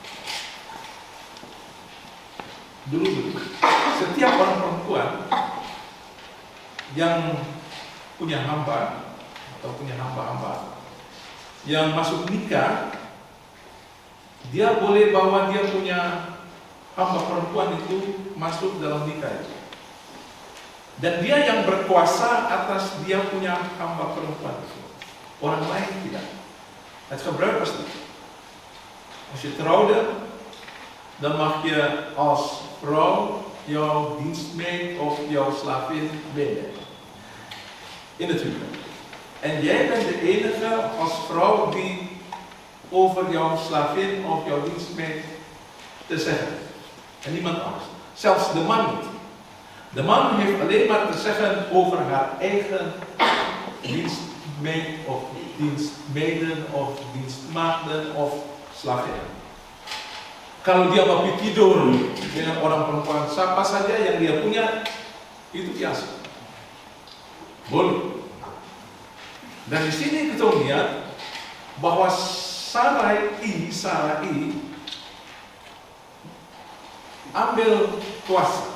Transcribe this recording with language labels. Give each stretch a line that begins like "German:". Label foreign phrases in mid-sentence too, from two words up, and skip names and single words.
Indonesian: Dulu setiap orang perempuan yang punya hamba atau punya hamba-hamba yang masuk nikah, dia boleh bawa dia punya hamba perempuan itu masuk dalam nikah itu. Dan dia yang berkuasa atas dia punya hamba perempuan itu. Orang lain tidak.
Dutch: Het gebruik was niet. Als je trouwde, dan mag je als vrouw jouw dienstmeid of jouw slavin meenemen. In het huwelijk. En jij bent de enige als vrouw die over jouw slavin of jouw dienstmeid te zeggen. En niemand anders. Zelfs de man niet. De man heeft alleen maar te zeggen over haar eigen dienstmeid of dienstmeiden of dienstmaagden of slavinnen.
Indonesian: Kalau dia mau tidur dengan orang perempuan, siapa saja yang dia punya, itu biasa. Boleh. Dan di sini kita lihat bahwa Sarai ambil kuasa.